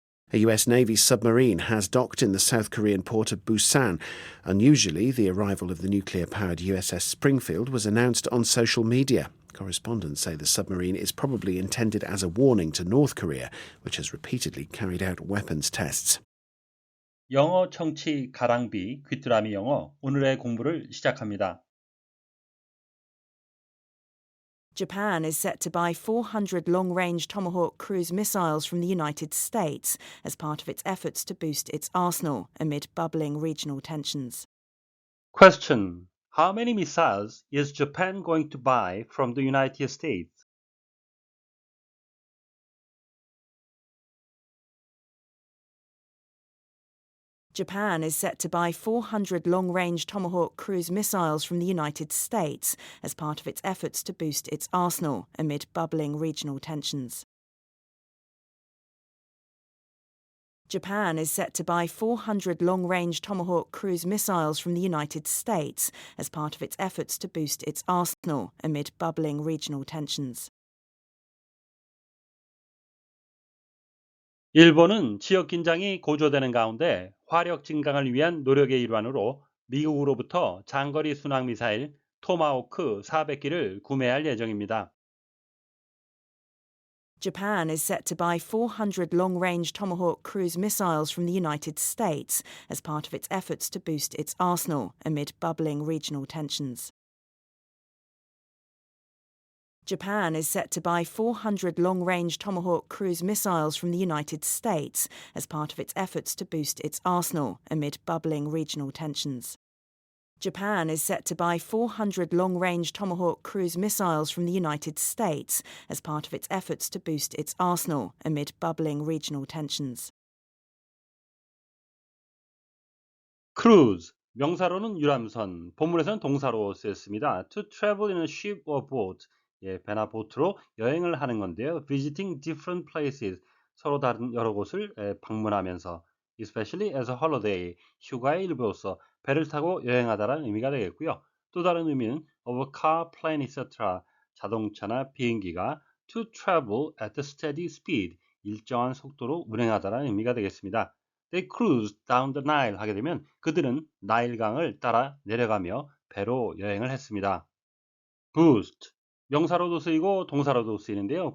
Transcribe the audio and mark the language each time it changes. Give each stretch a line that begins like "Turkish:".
English: A US Navy submarine has docked in the South Korean port of Busan. Unusually, the arrival of the nuclear-powered USS Springfield was announced on social media. Correspondents say the submarine is probably intended as a warning to North Korea, which has repeatedly carried out weapons tests.
Korean: 영어 청취 가랑비 귀뚜라미 영어 오늘의 공부를 시작합니다.
English: Japan is set to buy 400 long-range Tomahawk cruise missiles from the United States as part of its efforts to boost its arsenal amid bubbling regional tensions. Question: How many missiles is Japan going to buy from the United States? Japan is set to buy 400 long-range Tomahawk cruise missiles from the United States as part of its efforts to boost its arsenal amid bubbling regional tensions. Japan is set to buy 400 long-range Tomahawk cruise missiles from the United States as part of its efforts to boost its arsenal amid bubbling regional tensions.
Korean: 일본은 지역 긴장이 고조되는 가운데 화력 증강을 위한 노력의 일환으로 미국으로부터 장거리 순항 미사일 토마호크 400기를 구매할 예정입니다.
English: Japan is set to buy 400 long-range Tomahawk cruise missiles from the United States as part of its efforts to boost its arsenal amid bubbling regional tensions. Japan is set to buy 400 long-range Tomahawk cruise missiles from the United States as part of its efforts to boost its arsenal amid bubbling regional tensions. Japan is set to buy 400 long-range Tomahawk cruise missiles from the United States as part of its efforts to boost its arsenal amid bubbling regional tensions.
Korean: Cruise, 명사로는 유람선, 본문에서는 동사로 쓰였습니다.
English: To travel in a ship or boat,
Korean: 배나 보트로 여행을 하는 건데요.
English: Visiting different places,
Korean: 서로 다른 여러 곳을 방문하면서
English: especially as a holiday,
Korean: 휴가의 일부로서 배를 타고 여행하다라는 의미가 되겠고요. 또 다른 의미는
English: of a car, plane, etc.
Korean: 자동차나 비행기가
English: to travel at a steady speed,
Korean: 일정한 속도로 운행하다라는 의미가 되겠습니다.
English: They cruised down the Nile
Korean: 하게 되면 그들은 나일강을 따라 내려가며 배로 여행을 했습니다. Boost, 명사로도 쓰이고 동사로도 쓰이는데요.